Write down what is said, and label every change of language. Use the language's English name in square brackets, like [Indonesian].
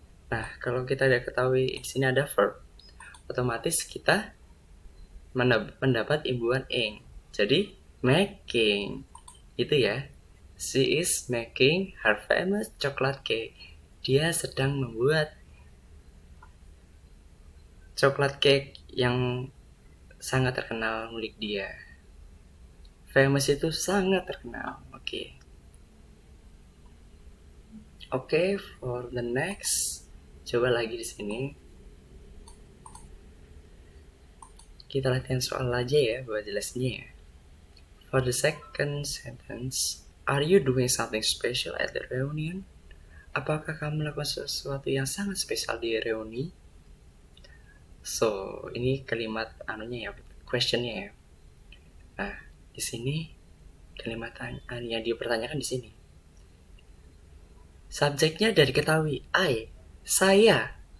[Indonesian] Nah, kalau kita udah ketahui di sini ada verb, otomatis kita mendapat imbuhan ing. Jadi making itu ya. [English] She is making her famous chocolate cake. [Indonesian] Dia sedang membuat coklat cake yang sangat terkenal milik dia. Famous itu sangat terkenal. Oke, [English] for the next, [Indonesian] coba lagi di sini. Kita latihan soal aja ya buat jelasnya ya. [English] For the second sentence, are you doing something special at the reunion? [Indonesian] Apakah kamu melakukan sesuatu yang sangat spesial di reuni? So, ini kalimat anunya ya, questionnya ya. Nah, di sini kalimat yang dipertanyakan di sini. Subjeknya dari ketahui, I, saya.